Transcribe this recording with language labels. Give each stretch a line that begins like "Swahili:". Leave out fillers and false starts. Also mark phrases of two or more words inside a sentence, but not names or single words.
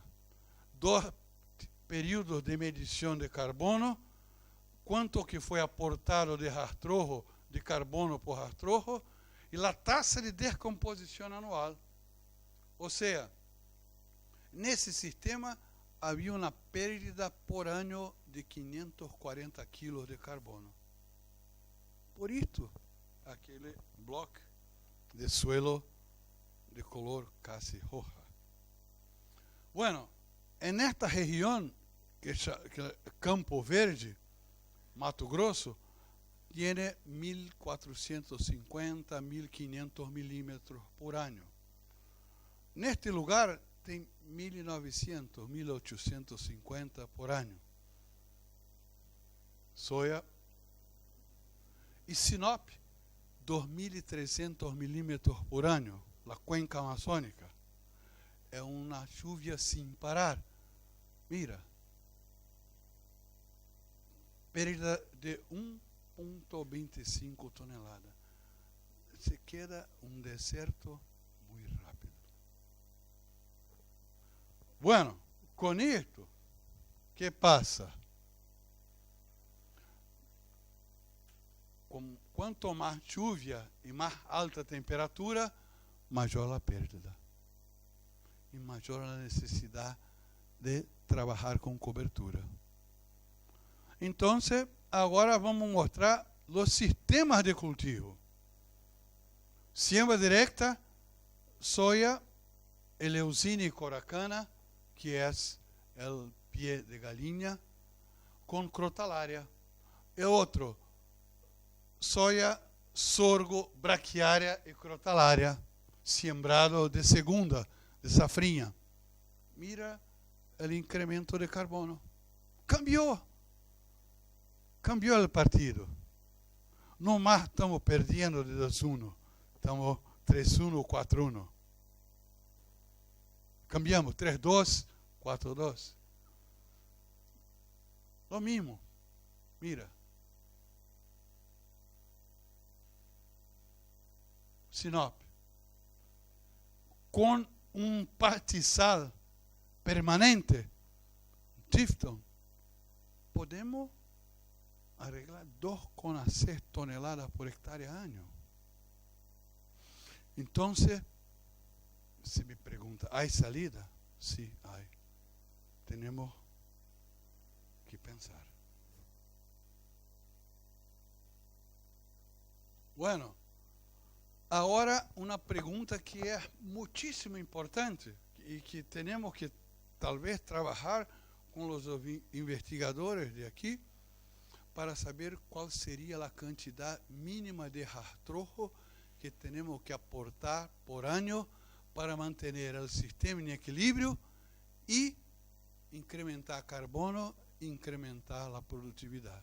Portuguese: 2 períodos de medição de carbono, quanto que foi aportado de rastrojo, de carbono por rastrojo, e a taxa de descomposição anual. Ou seja, nesse sistema havia uma perda por ano de 540 quilos de carbono. Por isto, aquele bloco
Spanish: de suelo de color casi roja. Bueno, en esta región, que es Campo Verde, Mato Grosso, tiene 1.450, 1.500 milímetros por año.
Portuguese: Neste lugar tem 1.900, 1.850
Spanish: por año. Soja. E Sinop, 2.300 milímetros por año, la cuenca amazónica.
Portuguese: É uma chuva sem parar. Mira, perda de 1.25 toneladas. Se queda um deserto muito rápido. Bueno, com isto, que passa? Quanto mais chuva e mais alta temperatura, maior a perda. E maior a necessidade de trabalhar com cobertura. Então, agora vamos mostrar os sistemas de cultivo.
Spanish: Siembra directa,
Portuguese: soja, eleusina e coracana, que é o pé de galinha, com crotalária. E outro, soja, sorgo, braquiária e crotalária,
Spanish: sembrado de segunda,
Portuguese: de safrinha. Mira o incremento de carbono. Cambiou o partido. Não mais estamos perdendo de 2-1.
Spanish: Estamos 3-1, 4-1. Cambiamos 3-2, 4-2. Lo mismo. Mira. Sinop.
Portuguese: Com um
Spanish: pastizal permanente, Tifton, podemos arreglar 2,6 toneladas por hectárea año.
Portuguese: Então, se me pergunta,
Spanish: ¿hay salida? Sí, hay. Tenemos que pensar. Bueno,
Portuguese: Agora, uma pergunta que é muitíssimo importante e que temos que, talvez, trabalhar com os investigadores de aqui para saber qual seria a quantidade mínima de rastrojo que temos que aportar por ano para manter o sistema em equilíbrio e incrementar carbono, incrementar a produtividade.